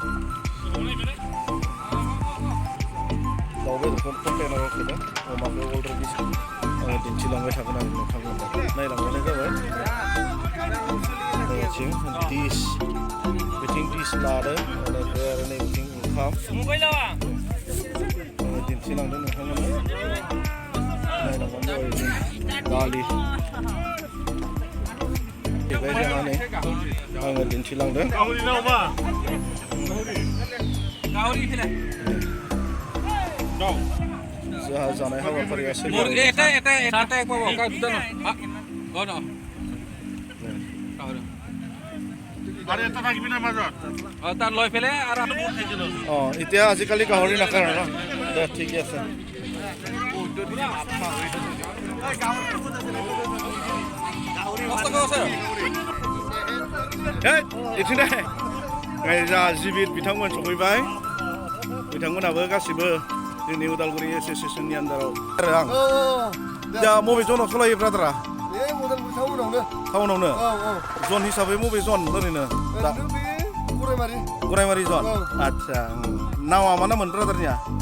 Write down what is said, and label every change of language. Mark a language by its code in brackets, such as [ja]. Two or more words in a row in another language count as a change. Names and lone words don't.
[brx] दाउ बेदरखौ कन्टेनाराव सोदों अमाखौ अलरेडि आङो दिन्थिलांबाय थागोन आरो नोंथांमोननो नायलांबानो जाबाय नैथिं डिस लादों बेनिफ्राय आरो नैथिं ओंखाम दिन्थिलांदों नोंथांमोननो नायलांबानो जाबाय जों दालि बेबाय जानानै आङो दिन्थिलांदों जोंहा जानाय हाबाफारिया सोलियो [as] এতিয়া আজিকালি গাহৰি নাখায় ন দে ঠিকে আছে [brx] जा जिबिर बिथांमोन सफैबाय बिथांमोनाबो गासिबो जोंनि उदालगुरि एस'सिएशननि आन्दाराव आरो आं दा बबे जनाव सालायो ब्रादारा टाउनावनो जन हिसाबै बबे जन ओरैनो गरायमारि जन आच्छा नामा मा नाममोन ब्रादारनिया